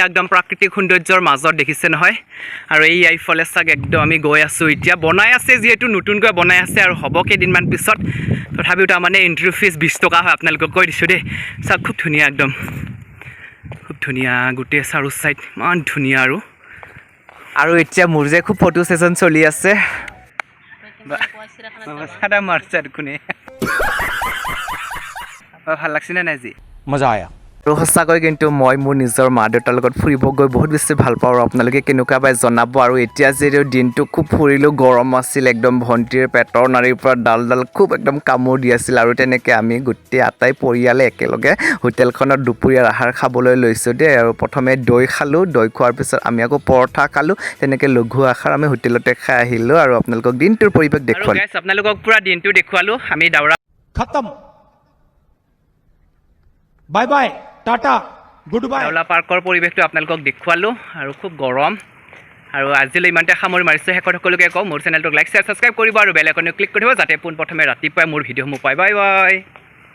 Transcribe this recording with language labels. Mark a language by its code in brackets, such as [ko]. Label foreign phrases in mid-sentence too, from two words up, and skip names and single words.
[as] একদম প্ৰাকৃতিক সৌন্দৰ্যৰ মাজত দেখিছে নহয় আৰু এই এইফালে চাওক একদম আমি গৈ আছোঁ এতিয়া বনাই আছে যিহেতু নতুনকৈ বনাই আছে আৰু হ'ব কেইদিনমান পিছত তথাপিও তাৰমানে [en] entry fees [as] 20 টকা হয় আপোনালোকক কৈ দিছোঁ দেই চাওক খুব ধুনীয়া একদম খুব ধুনীয়া গোটেই চাৰু চাইড ইমান ধুনীয়া আৰু এতিয়া মোৰ যে খুব [en] photo session [as] চলি আছে কোনে ভাল লাগছেনে নাই আজি [hi] मजा आया [as] আৰু সঁচাকৈ কিন্তু মই মোৰ নিজৰ মা দেউতাৰ লগত ফুৰিব গৈ বহুত বেছি ভাল পাওঁ আৰু আপোনালোকে কেনেকুৱা পাই জনাব আৰু এতিয়া যিহেতু দিনটো খুব ফুৰিলোঁ গৰম আছিল একদম ভণ্টিৰ পেটৰ নাড়ীৰ পৰা ডাল খুব একদম কামোৰ দি আছিল আৰু তেনেকৈ আমি গোটেই আটাই পৰিয়ালে একেলগে হোটেলখনত দুপৰীয়াৰ আহাৰ খাবলৈ লৈছোঁ দেই আৰু প্ৰথমে দৈ খালোঁ দৈ খোৱাৰ পিছত আমি আকৌ পৰঠা খালোঁ তেনেকৈ লঘু আহাৰ আমি হোটেলতে খাই আহিলোঁ আৰু আপোনালোকক দিনটোৰ পৰিৱেশ দেখুৱালোঁ আপোনালোকক পূৰা দিনটো দেখুৱালোঁ আমি ডাউৰা [en] खत्म bye bye tata good bye [as] ডাউলা পাৰ্কৰ পৰিৱেশটো আপোনালোকক দেখুৱালোঁ আৰু খুব গৰম আৰু আজিলৈ ইমানতে সামৰি মাৰিছোঁ শেষত সকলোকে কওঁ মোৰ চেনেলটোক [en] like share subscribe [as] কৰিব আৰু [en] bell iconটো [as] ক্লিক কৰিব যাতে পোনপ্ৰথমে ৰাতিপুৱাই মোৰ ভিডিঅ'সমূহ পায় [en] bye bye